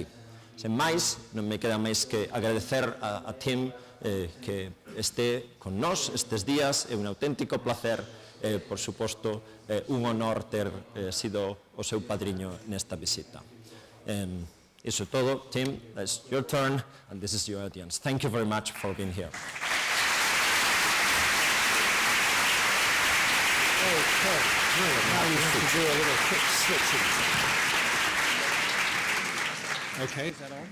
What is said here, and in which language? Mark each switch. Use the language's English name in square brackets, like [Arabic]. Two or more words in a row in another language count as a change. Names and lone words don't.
[Galician] Sen máis, non me queda máis que agradecer a Tim que este con nós estes días. É un auténtico placer, por suposto, un honor ter sido o seu padriño nesta visita. Iso é todo. [English] Tim, it's your turn, and this is your audience. Thank you very much for being here. Okay, now you have to do a little quick switching. Okay, is that on?